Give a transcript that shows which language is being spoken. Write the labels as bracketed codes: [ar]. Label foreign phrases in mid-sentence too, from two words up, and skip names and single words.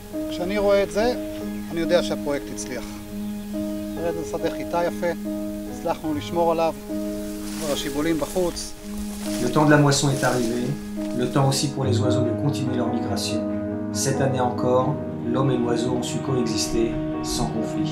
[he] כשאני רואה את זה, אני יודע שהפרויקט הצליח. תראה, זה שדה חיטה יפה, הצלחנו לשמור עליו, כבר השיבולים בחוץ. [fr] Le temps de la moisson est arrivé, le temps aussi pour les oiseaux de continuer leur migration. Cette année encore, l'homme et l'oiseau ont su coexister sans conflit.